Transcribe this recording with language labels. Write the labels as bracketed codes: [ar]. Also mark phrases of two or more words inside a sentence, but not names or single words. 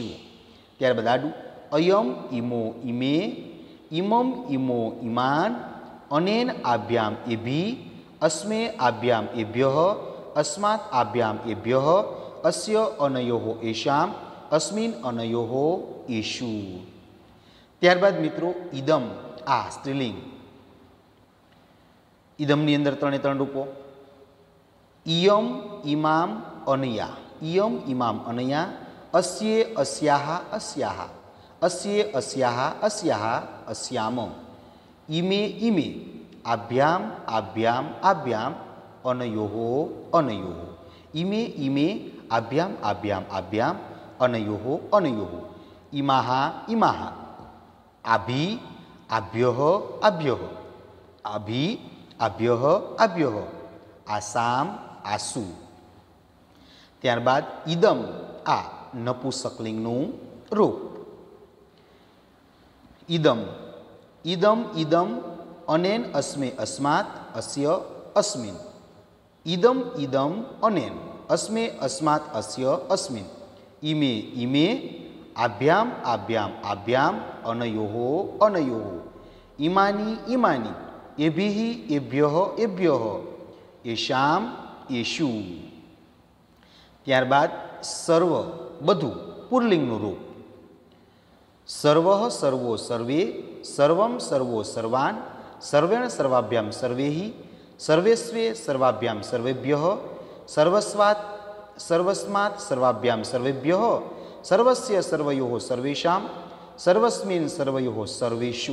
[gu] ત્યારબાદ આડું [sa] અયમ ઇમો ઇમે, ઇમમ ઇમો ઇમાન, અનેન આભ્યામ એભિ, અસ્મે આભ્યામ એભ્યઃ, અસ્માत् આભ્યામ એભ્યઃ, અસ્ય અનયોઃ येषाम्, अस्मिन् अनयोः येषु। [gu] ત્યારબાદ મિત્રો ઇદમ આ સ્ત્રીલિંગ, ઇદમની અંદર ત્રણે ત્રણ રૂપો ઇયમ [sa] ઇમામ અનયા, ઇયમ ઇમામ અનયા, अस्ये अस्याः अस्याः, अस्ये अस्याः अस्याः अस्याम, इमे इमे आभ्याम आभ्याम आभ्याम, अनयोः अनयोः, इमे इमे आभ्याम आभ्याम आभ्याम, अनयोः अनयोः, इमाः इमाः आभि आभ्यः आभ्यः, आभि आभ्यः आभ्यः, आसाम आसु। [gu] ત્યારબાદ ઇદમ આ નપુંસકલિંગનું રૂપ ઇદમ, [sa] ઇદમ ઇદમ અનેન અસ્મે અસ્માત અસ્ય અસ્મિન, ઇદમ ઇદમ અનેન અસ્મે અસ્માત અસ્ય અસ્મિન, ઇમે ઇમે આભ્યામ આભ્યામ આભ્યામ, અનયોઃ અનયોઃ, ઇમાની ઇમાની એભિઃ એભ્યઃ એભ્યઃ, येषाम येषु। [gu] ત્યારબાદ સર્વ બધું પુરલિંગનું રૂપ [sa] સર્વઃ સર્વો સર્વે, સર્વમ સર્વો સર્વાન, સર્વેણ સર્વાભ્યામ સર્વૈઃ, સર્વેસ્વે સર્વાભ્યામ સર્વેભ્યઃ, સર્વસ્વાત સર્વસ્માત સર્વાભ્યામ સર્વેભ્યઃ, સર્વસ્ય સર્વયોઃ સર્વેષામ, સર્વસ્મિન સર્વયોઃ સર્વેષુ।